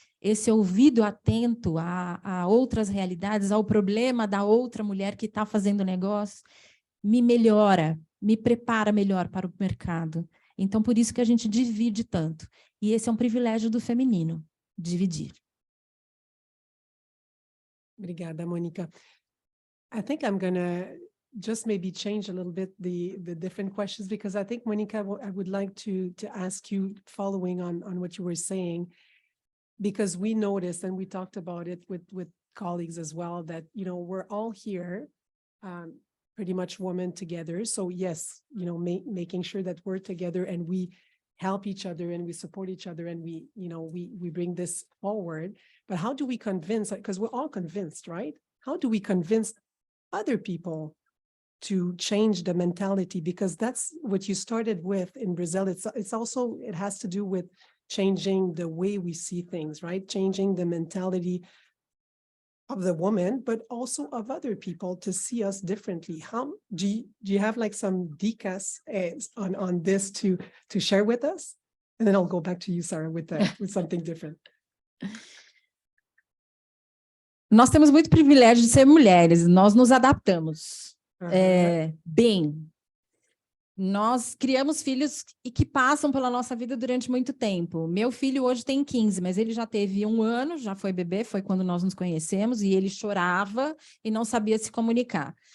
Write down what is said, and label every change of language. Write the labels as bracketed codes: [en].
[pt] Esse ouvido atento a outras realidades, ao problema da outra mulher que está fazendo negócio, me melhora, me prepara melhor para o mercado. Então, por isso que a gente divide tanto. E esse é um privilégio do feminino, dividir. Obrigada, Mônica. [en] I think I'm going to just maybe change a little bit the different questions, because I think, Mônica, I would like to ask you, following on what you were saying, because we noticed, and we talked about it with colleagues as well, that, you know, we're all here, pretty much women together. So yes, you know, making sure that we're together and we help each other and we support each other and we, you know, we bring this forward. But how do we convince, because we're all convinced, right? How do we convince other people to change the mentality? Because that's what you started with in Brazil. It's also, it has to do with changing the way we see things, right? Changing the mentality of the woman, but also of other people to see us differently. How do you have like some dicas on this to share with us? And then I'll go back to you, Sara, with something different. [pt] Nós temos muito privilégio de ser mulheres, nós nos adaptamos bem. Nós criamos filhos e que passam pela nossa vida durante muito tempo. Meu filho hoje tem 15, mas ele já teve 1 ano, já foi bebê, foi quando nós nos conhecemos, e ele chorava e não sabia se comunicar.